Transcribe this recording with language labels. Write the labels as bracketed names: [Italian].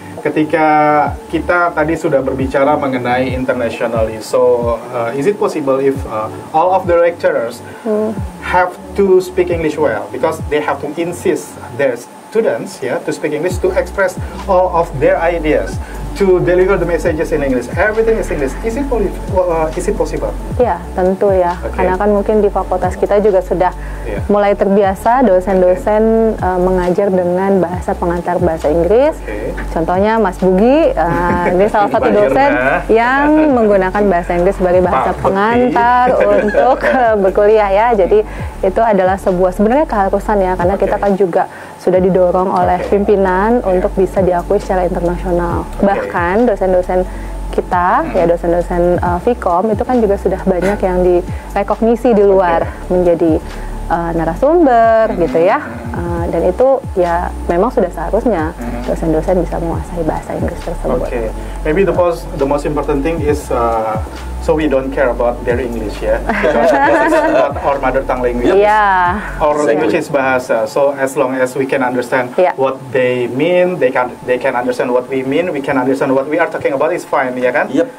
[Indonesian] Ketika kita tadi sudah berbicara mengenai [English] internationally, so is it possible if all of the lecturers have to speak English well, because they have to insist their students to speak English, to express all of their ideas, to deliver the messages in English, everything is English. Is it possible? [Indonesian] Ya, tentu ya. Karena kan mungkin di fakultas kita juga sudah mulai terbiasa dosen-dosen mengajar dengan bahasa pengantar bahasa Inggris. Contohnya Mas Bugi, ini salah satu dosen yang menggunakan bahasa Inggris sebagai bahasa pengantar untuk berkuliah ya. Jadi itu adalah sebuah sebenarnya keharusan ya, karena kita kan juga sudah didorong oleh pimpinan untuk bisa diakui secara internasional. Bahkan dosen-dosen kita, ya dosen-dosen Vkom itu kan juga sudah banyak yang direkognisi di luar menjadi narasumber gitu ya. Dan itu ya memang sudah seharusnya dosen-dosen bisa menguasai bahasa Inggris tersebut. [English] Maybe the most important thing is so we don't care about their English ya, because this is not our mother tongue language. Our language is bahasa. So as long as we can understand what they mean, they can understand what we mean, we can understand what we are talking about, is fine ya kan?